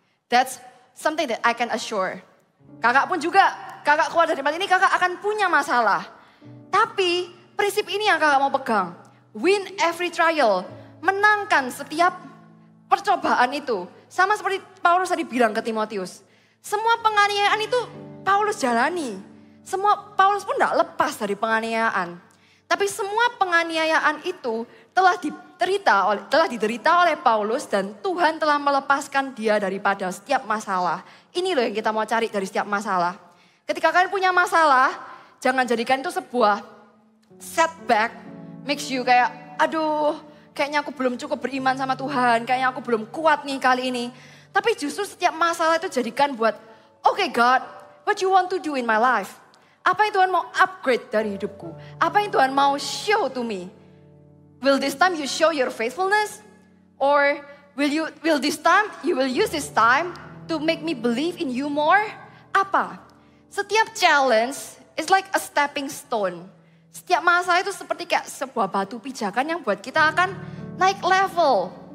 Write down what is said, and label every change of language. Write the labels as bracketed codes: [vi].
[en] That's something that I can assure. [id] Kakak pun juga, kakak keluar dari tempat ini, kakak akan punya masalah. Tapi prinsip ini yang kakak mau pegang. [en] Win every trial, [id] menangkan setiap percobaan itu. Sama seperti Paulus tadi bilang ke Timotius. Semua penganiayaan itu Paulus jalani. Paulus pun tidak lepas dari penganiayaan. Tapi semua penganiayaan itu telah diderita oleh Paulus dan Tuhan telah melepaskan dia daripada setiap masalah. Ini loh yang kita mau cari dari setiap masalah. Ketika kalian punya masalah, jangan jadikan itu sebuah setback. Makes you kayak, aduh kayaknya aku belum cukup beriman sama Tuhan. Kayaknya aku belum kuat nih kali ini. Tapi justru setiap masalah itu jadikan buat, [en] okay God, what you want to do in my life? [id] Apa yang Tuhan mau upgrade dari hidupku? Apa yang Tuhan mau [en] show to me? Will this time you show your faithfulness? Or will this time you will use this time to make me believe in you more? Apa? [id] Setiap challenge [en] is like a stepping stone. [id] Setiap masalah itu seperti kayak sebuah batu pijakan yang buat kita akan naik level.